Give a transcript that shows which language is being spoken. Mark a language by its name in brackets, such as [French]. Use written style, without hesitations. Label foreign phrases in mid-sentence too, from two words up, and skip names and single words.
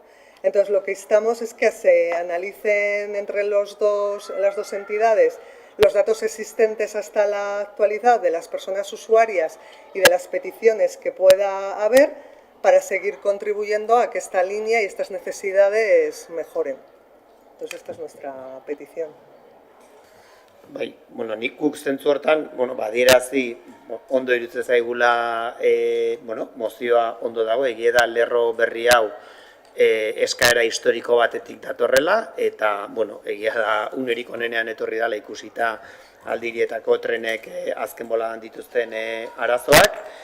[Spanish] Entonces, lo que instamos es que se analicen entre las dos entidades los datos existentes hasta la actualidad de las personas usuarias y de las peticiones que pueda haber, para seguir contribuyendo a que esta línea y estas necesidades mejoren. Entonces, esta es nuestra petición. [Basque] Bai, bueno, nik guk zentzu hortan, badierazi ondo iruditzen zaigula, mozioa ondo dago, egia da lerro berri hau eskaera historiko batetik datorrela, eta, egia da unerik onenean etorri dela ikusita aldirietako trenek azken boladan dituzten arazoak,